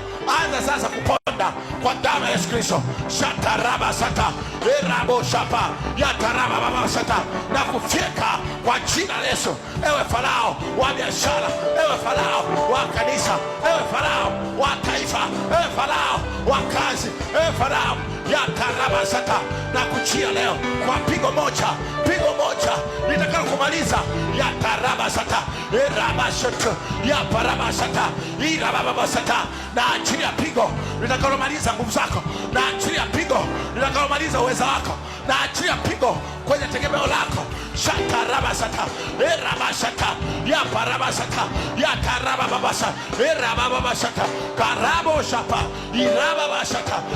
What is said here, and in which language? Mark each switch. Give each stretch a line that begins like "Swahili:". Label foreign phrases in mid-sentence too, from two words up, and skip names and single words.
Swahili: Anza sasa kuponda kwa damu ya Yesu Kristo. Shataraba sata erabo shapa yataraba baba sata, na kufyeka kwa jina la Yesu. Ewe Farao wa biashara, ewe Farao wa kanisa, ewe Farao wa taifa, ewe Farao wa kazi, ewe Farao yataraba sata, na kujia leo kwa pigo moja, pigo moja nitakalo kumaliza. Yataraba sata eraba sata yaparaba sata iraba sata, na achilia pigo litakalomaliza nguvu zako, na achilia pigo litakalomaliza uweza wako, na achilia pigo kwenye tegemeo lako. Shatarabasata erabashata yaparabasata yatarababasha erababasata karabo shapa irababashata erabashata.